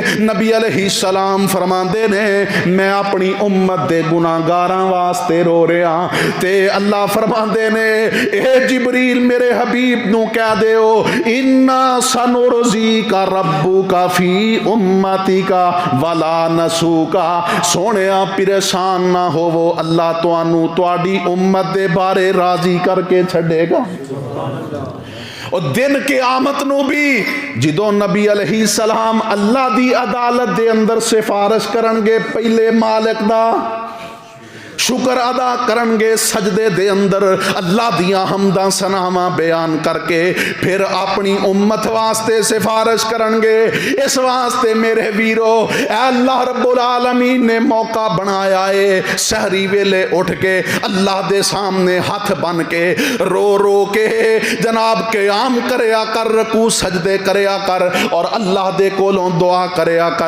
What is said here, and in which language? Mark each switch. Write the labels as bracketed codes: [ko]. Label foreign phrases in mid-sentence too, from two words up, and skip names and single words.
[pa] نبی علیہ السلام فرماندے نے میں اپنی امت دے گناہگاراں واسطے رو رہا۔ تے اللہ فرماندے نے اے جبریل میرے حبیب نو کہہ دیو [ar] انا سنرزیک ربک فی امتک ولا نسوک، [pa] سونیا پریشان نہ ہوو، اللہ تانوں تہاڈی امت دے بارے راضی کر کے چھڈے گا۔ اور دن قیامت نو بھی جدوں نبی علیہ السلام اللہ دی عدالت دے اندر سفارش کرنگے، پہلے مالک دا شکر ادا کرنگے، سجدے دے اندر اللہ دیاں حمداں ثناواں بیان کر کے پھر اپنی امت واسطے سفارش کرنگے۔ اس واسطے میرے ویرو اے اللہ رب العالمین نے موقع بنایا ہے سحری ویلے اٹھ کے اللہ دے سامنے ہاتھ بن کے رو رو کے جناب قیام کریا کر، رکوع سجدے کریا کر اور اللہ دے کولوں دعا کریا کر۔